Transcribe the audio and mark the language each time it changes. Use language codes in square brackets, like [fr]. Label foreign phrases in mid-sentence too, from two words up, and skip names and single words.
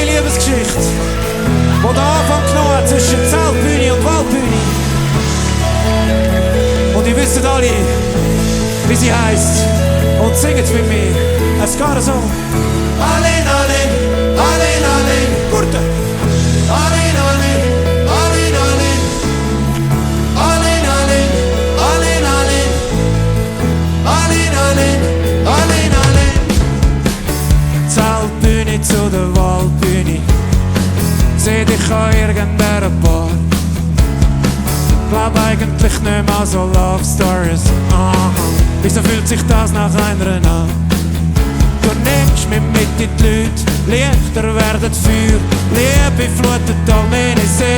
[de] Liebesgeschichte, wo der Anfang genommen hat zwischen Zeltbühne und Waldbühne. Und ihr wisst alle, wie sie heisst. Und singt mit mir. Es geht so. Aline, Aline, Aline, Aline, Gurten. Aline, Aline, Aline, Aline. Aline, Aline, Aline, Aline. Aline, Aline, Aline, Aline. Zeltbühne zu der Waldbühne. Seh dich an irgendeiner Bar. Glaub eigentlich nicht mehr so [en] Love Stories. [de] Wieso fühlt sich das nach einer an? Du nimmst mich mit in die Leute, Lichter werden Feuer, Liebe flutet all meine Sinn.